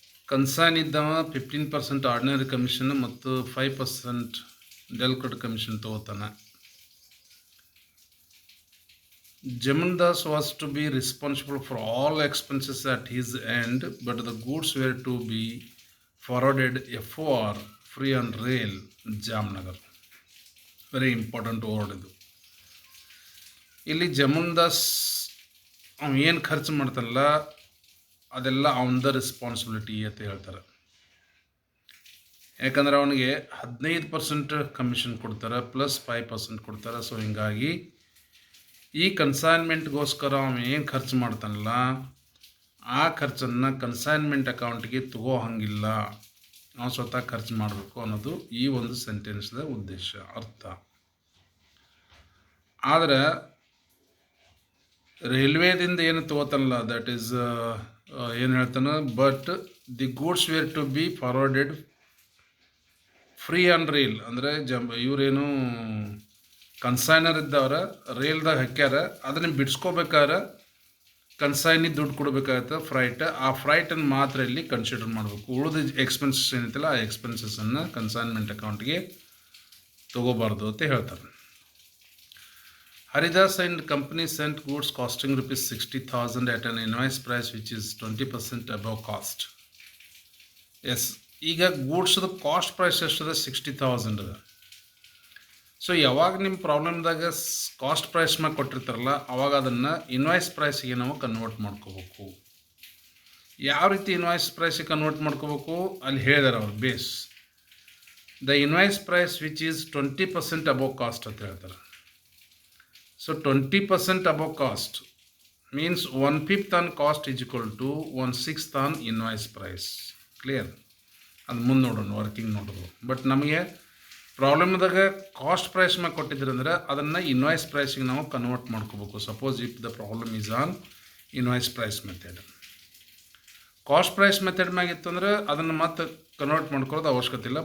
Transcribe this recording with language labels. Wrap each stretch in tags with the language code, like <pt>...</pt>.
<kn>Consign ಇದ್ದವ 15% ordinary commission ಮತ್ತು 5% delicate commission ತಗೋತಾನೆ.</kn> <en>Jamundas was to be responsible for all expenses at his end, but the goods were to be forwarded FOR free on rail Jamnagar. Very important word</en> <kn>ಇದು. ಇಲ್ಲಿ ಜಮುಂದಾಸ್ ಅವನು ಏನು ಖರ್ಚು ಮಾಡ್ತಾನಲ್ಲ ಅದೆಲ್ಲ ಅವನದ responsibility ಅಂತ ಹೇಳ್ತಾರೆ. ಯಾಕಂದ್ರೆ ಅವನಿಗೆ 15% ಕಮಿಷನ್ ಕೊಡ್ತಾರೆ ಪ್ಲಸ್ 5% ಕೊಡ್ತಾರೆ. ಸೊ ಹಿಂಗಾಗಿ ಈ ಕನ್ಸೈನ್ಮೆಂಟ್ಗೋಸ್ಕರ ಅವನು ಏನು ಖರ್ಚು ಮಾಡ್ತಾನಲ್ಲ ಆ ಖರ್ಚನ್ನು ಕನ್ಸೈನ್ಮೆಂಟ್ ಅಕೌಂಟ್ಗೆ ತಗೋ ಹಂಗಿಲ್ಲ, ನಾವು ಸ್ವತಃ ಖರ್ಚು ಮಾಡಬೇಕು ಅನ್ನೋದು ಈ ಒಂದು ಸೆಂಟೆನ್ಸ್ದ ಉದ್ದೇಶ, ಅರ್ಥ. ಆದರೆ ರೈಲ್ವೇದಿಂದ ಏನು ತಗೋತಾನಲ್ಲ</kn> <en>that is</en> <kn>ಏನು ಹೇಳ್ತಾನೆ,</kn> <en>But the goods were to be forwarded free on rail.</en> <kn>ಅಂದರೆ ಇವರೇನು ಕನ್ಸೈನರ್ ಇದ್ದವ್ರ ರೈಲ್ದಾಗ ಹಾಕ್ಯಾರ, ಅದನ್ನು ಬಿಡಿಸ್ಕೋಬೇಕಾದ್ರೆ ಕನ್ಸೈನಿ ದುಡ್ಡು ಕೊಡಬೇಕಾಗತ್ತೆ ಫ್ರೈಟ್. ಆ ಫ್ರೈಟನ್ನು ಮಾತ್ರ ಇಲ್ಲಿ ಕನ್ಸಿಡರ್ ಮಾಡಬೇಕು. ಉಳಿದ ಎಕ್ಸ್ಪೆನ್ಸಸ್ ಏನಿತ್ತಲ್ಲ ಆ ಎಕ್ಸ್ಪೆನ್ಸಸ್ಸನ್ನು ಕನ್ಸೈನ್ಮೆಂಟ್ ಅಕೌಂಟ್ಗೆ ತೊಗೋಬಾರ್ದು ಅಂತ ಹೇಳ್ತಾರೆ.</kn> <en>Haridas and company sent goods costing rupees 60,000 at an invoice price which is 20% above cost.</en> <kn>Yes, ಈಗ ಗೂಡ್ಸ್ದು ಕಾಸ್ಟ್ ಪ್ರೈಸ್ ಎಷ್ಟದ 60,000 ಅದ. ಸೊ ಯಾವಾಗ ನಿಮ್ಮ ಪ್ರಾಬ್ಲಮ್ದಾಗ ಕಾಸ್ಟ್ ಪ್ರೈಸ್ ಮ್ಯಾಗ ಕೊಟ್ಟಿರ್ತಾರಲ್ಲ ಅವಾಗ ಅದನ್ನು ಇನ್ವಾಯ್ಸ್ ಪ್ರೈಸಿಗೆ ನಾವು ಕನ್ವರ್ಟ್ ಮಾಡ್ಕೋಬೇಕು. ಯಾವ ರೀತಿ ಇನ್ವಾಯ್ಸ್ ಪ್ರೈಸಿಗೆ ಕನ್ವರ್ಟ್ ಮಾಡ್ಕೋಬೇಕು ಅಲ್ಲಿ ಹೇಳಿದಾರೆ ಅವ್ರು.</kn> <en>base the invoice price which is 20% above cost</en> <kn>ಅಂತ ಹೇಳ್ತಾರೆ.</kn> <en>So 20% above cost means 1/5 on cost is equal to 1/6 on invoice price.</en> <kn>Clear? ಅದು ಮುಂದೆ ನೋಡೋಣ, ವರ್ಕಿಂಗ್ ನೋಡೋದು. ಬಟ್ ನಮಗೆ ಪ್ರಾಬ್ಲಮ್ದಾಗ ಕಾಸ್ಟ್ ಪ್ರೈಸ್ ಮ್ಯಾಗ ಕೊಟ್ಟಿದ್ರಂದ್ರೆ ಅದನ್ನು ಇನ್ವಾಯ್ಸ್ ಪ್ರೈಸಿಗೆ ನಾವು ಕನ್ವರ್ಟ್ ಮಾಡ್ಕೋಬೇಕು.</kn> <en>Suppose if the problem is on invoice price method.</en> <kn>Cost price method ಮ್ಯಾಗ ಇತ್ತಂದ್ರೆ ಅದನ್ನು ಮತ್ತೆ ಕನ್ವರ್ಟ್ ಮಾಡ್ಕೊಳ್ಳೋದು ಅವಶ್ಯಕತೆ ಇಲ್ಲ.</kn>